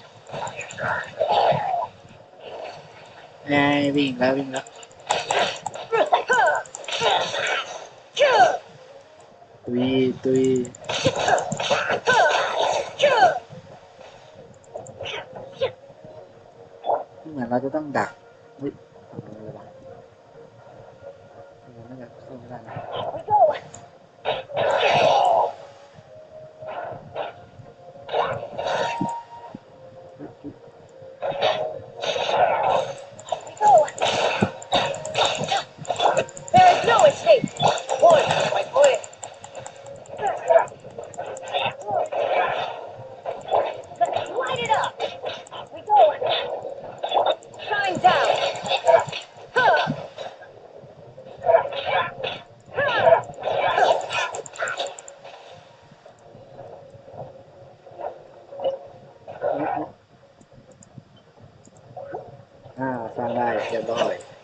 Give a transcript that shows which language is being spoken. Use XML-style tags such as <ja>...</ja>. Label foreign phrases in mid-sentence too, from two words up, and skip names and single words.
<th>ไงวิ่งแล้วตุยเหมือนเราจะต้องดักเฮ้ยอะไรวะเราน่าจะเข้าไม่ได้นะ</th> <en>We go. We go. There is no escape. One, my boy. Light it up. We go. Shine down.</en> <th>สร้างได้เรียบร้อย</th>